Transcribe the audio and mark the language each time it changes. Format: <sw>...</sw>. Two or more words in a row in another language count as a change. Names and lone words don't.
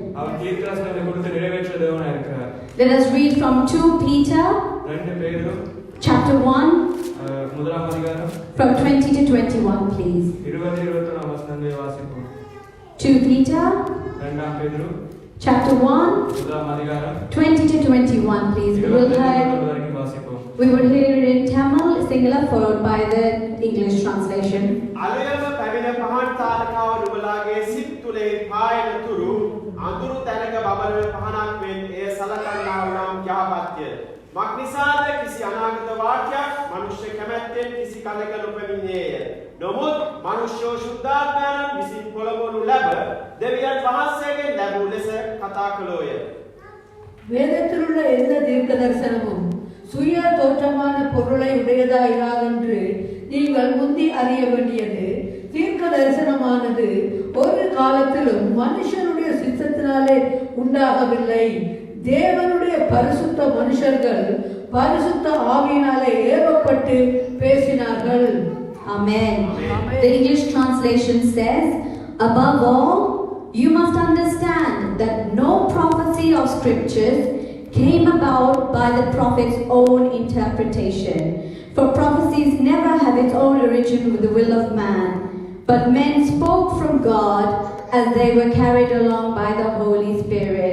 <en>Let us read from 2 Peter chapter 1 from 20 to 21, please. 2 Peter chapter 1 20 to 21, please. We will hear it in Tamil, Sinhala, followed by the English translation.</en> <si>මක්නිසාද කිසි අනාගත වාක්‍යයක් මනුෂ්‍ය කැමැත්තෙන් කිසි කලක නොපැමිණේය. නමුත් මනුෂ්‍යෝ ශුද්ධාත්මයන් විසින් පොළඹවනු ලැබ දෙවියන් වහන්සේගෙන් ලැබූ ලෙස කතා කළෝය.</si> <ta>வேதத்திலுள்ள எந்த தீர்க்க தரிசனமும் சுய தோற்றமான பொருளை உடையதாயிராதென்று நீங்கள் முந்தி அறிய வேண்டியது. தீர்க்க தரிசனமானது ஒரு காலத்திலும் மனுஷனுடைய சித்தத்தினாலே உண்டாகவில்லை. தேவனுடைய பரிசுத்த மனுஷர்கள் பரிசுத்த ஆவியினாலே ஏவப்பட்டு பேசினார்கள்.</ta> <en>Amen. The English translation says, above all, you must understand that no prophecy of scriptures came about by the prophet's own interpretation. For prophecies never have its own origin with the will of man, but men spoke from God as they were carried along by the Holy Spirit.</en>